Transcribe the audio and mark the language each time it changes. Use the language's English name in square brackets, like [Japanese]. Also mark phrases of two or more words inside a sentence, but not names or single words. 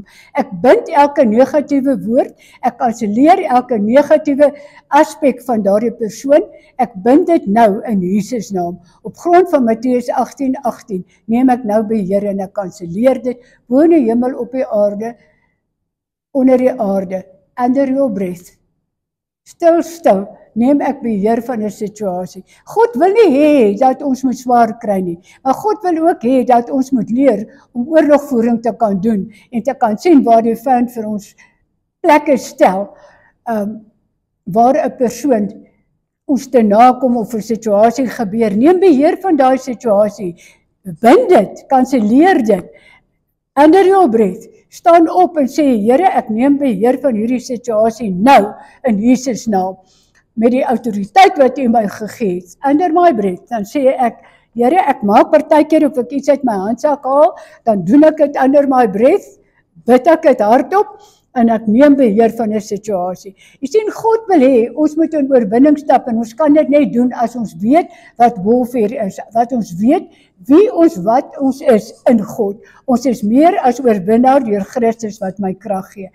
[Afrikaans] Ek bind elke negatiewe woord, ek kanselleer elke negatiewe aspek van daardie persoon, ek bind dit nou in Jesus naam. Op grond van Matteus 18:18 neem ek nou beheer en ek kanselleer dit bo in die hemel, op die aarde, onder die aarde, [English] under your breath. [Afrikaans] Stil, neem ek beheer van 'n situasie. God wil nie hê dat ons moet swaar kry nie, maar God wil ook hê dat ons moet leer om oorlogvoering te kan doen en te kan sien waar die vyand vir ons plekke stel, waar 'n persoon ons te nakom of 'n situasie gebeur. Neem beheer van daai situasie, bind dit, kanselleer dit, [English] under your breath. [Afrikaans] Staan op en sê, Here, ek neem beheer van hierdie situasie nou in Jesus naam. Met die autoriteit wat U my gegee het, [English] under my breath, [Afrikaans] dan sê ek, Here, ek maak partykeer of ek iets uit my handsak haal, dan doen ek dit [English] under my breath, [Afrikaans] bid ek dit hardop en ek neem beheer van 'n situasie. Jy sien, God wil hê ons moet in oorwinning stap en ons kan dit net doen as ons weet wat warfare is, wat ons weet wie ons wat ons is in God. Ons is meer as oorwinnaar deur Christus wat my krag gee.